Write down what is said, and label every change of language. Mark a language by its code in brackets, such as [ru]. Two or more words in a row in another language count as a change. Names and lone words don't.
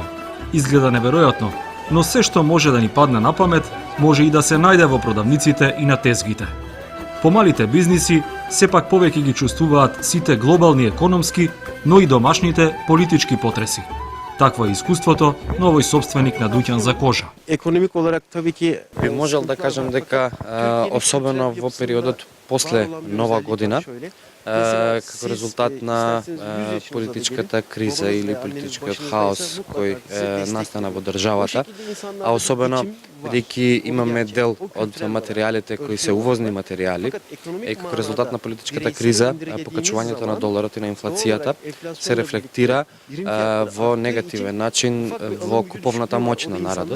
[mk] Изгледа неверојатно, но се што може да ни падне на памет, може и да се најде во продавниците и на тезгите. Помалите бизниси сепак повеќе ги чувствуваат сите глобални економски, но и домашните политички потреси. Такво е искуството на овој собственик на дуќан за кожа. [tr] Ekonomik olarak tabii ki [mk] Би можел да кажам дека особено во периодот после Нова година, како резултат на политичката криза или политичкиот хаос кој настана во државата, а особено бидејќи имаме дел од материјалите кои се увозни материјали, и како резултат на политичката криза, покачувањето на доларот и на инфлацијата се рефлектира во негативен начин во куповната моќ на народот.